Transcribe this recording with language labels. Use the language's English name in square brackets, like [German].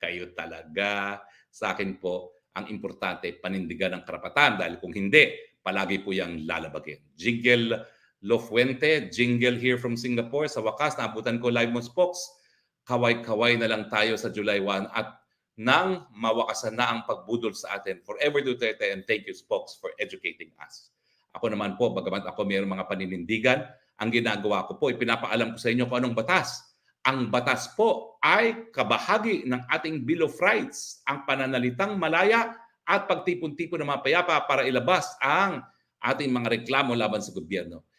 [Filipino] Kayo talaga. Sa akin po, ang importante, panindigan ng karapatan dahil kung hindi, palagi po yung lalabagin. Jingle Lofuente, [English] jingle here from Singapore. [Filipino] Sa wakas, naabutan ko live mo, Spokes. Kaway-kaway na lang tayo sa July 1 at nang mawakasan na ang pagbudol sa atin. [English] Forever Duterte, and thank you, Spokes, for educating us. [Filipino] Ako naman po, bagamat ako mayroong mga paninindigan, ang ginagawa ko po, ipinapaalam ko sa inyo kung anong batas. Ang batas po ay kabahagi ng ating Bill of Rights, ang pananalitang malaya at pagtipon-tipon ng mga payapa para ilabas ang ating mga reklamo laban sa gobyerno.